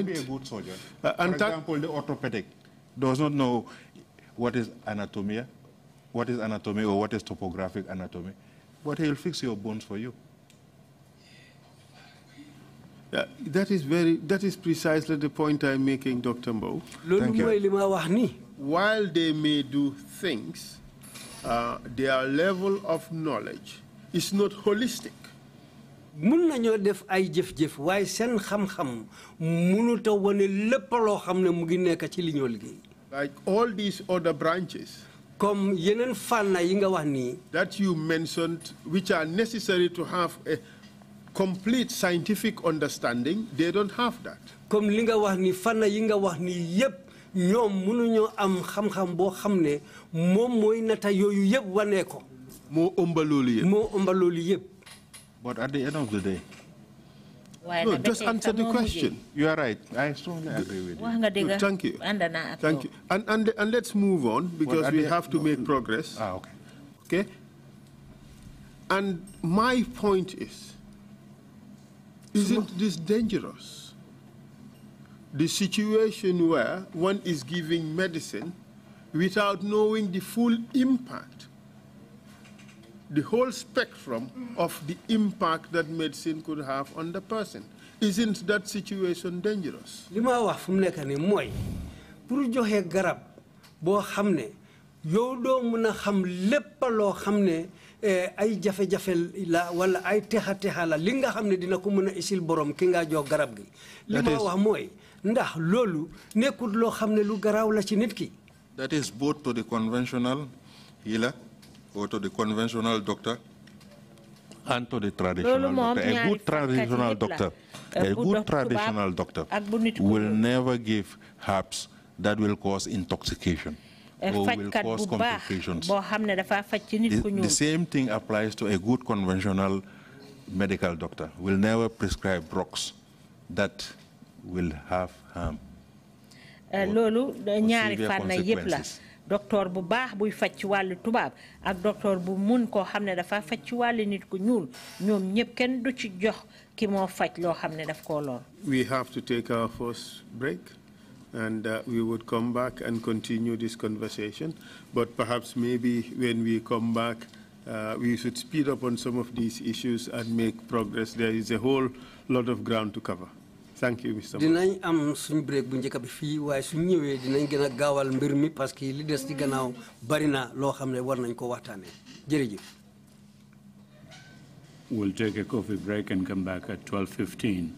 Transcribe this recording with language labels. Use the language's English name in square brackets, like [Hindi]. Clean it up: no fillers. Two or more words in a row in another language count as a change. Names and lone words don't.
[English] But he can be a good surgeon. For example, the orthopedic does not know what is anatomy or what is topographic anatomy, but he'll fix your bones for you. That is precisely the point I'm making, Dr. Mbowe. Thank you. While they may do things, their level of knowledge is not holistic. [Wolof] Mun nañu def ay jëf-jëf waaye seen xam-xam mënut a wane lépp loo xam ne mu ngi nekk ci li ñoo liggéey. [English] Like all these other branches. [Wolof] Comme yeneen fànn yi nga wax nii. [English] That you mentioned, which are necessary to have a complete scientific understanding, they don't have that. [Wolof] Comme li nga wax ni fànn yi nga wax ni yépp ñoom mënuñoo am xam-xam boo xam ne moom mooy nata yooyu yëpp wane ko. moo ëmba loolu yëpp. [English] But at the end of the day, no, just answer the question. You are right. I strongly agree with you. No, thank you. Thank you. And let's move on because we have to make progress. Okay. Okay? And my point is, isn't this dangerous? The situation where one is giving medicine without knowing the full impact, the whole spectrum of the impact that medicine could have on the person. Isn't that situation dangerous? [Wolof] Lima wax fu nekk ni mooy pour joxe garab boo xam ne yow doo mën a xam lépp loo xam ne ay jafe-jafe la wala ay texa la li nga xam ne dina ko mën a isil borom ki nga jox garab gi. Lima wax mooy ndax loolu nekkul loo xam ne lu garaaw la ci nit ki. [English] That is both to the conventional healer or to the conventional doctor and to the traditional doctor. A good traditional doctor, will never give herbs that will cause intoxication or will cause complications. The same thing applies to a good conventional medical doctor. Will never prescribe drugs that will have harm. [Wolof] Docteur bu baax buy faj ci wàllu tubaab ak docteur bu mun koo xam ne dafa faj ci wàllu nit ku ñuul ñoom ñëpp kenn du ci jox ki moo faj loo xam ne daf koo lor. [English] We have to take our first break and we would come back and continue this conversation, but perhaps maybe when we come back we should speed up on some of these issues and make progress. There is a whole lot of ground to cover. Thank you, Mr. [Wolof] Dinañ am suñ break bu njëkk bi fii waaye suñ ñëwee dinañ gën a gaawal mbir mi [French] parce que [Wolof] li des ci gannaaw bari na loo xam ne war nañ ko waxtaanee jërëjëf. [English] We'll take a coffee break and come back at 12:15.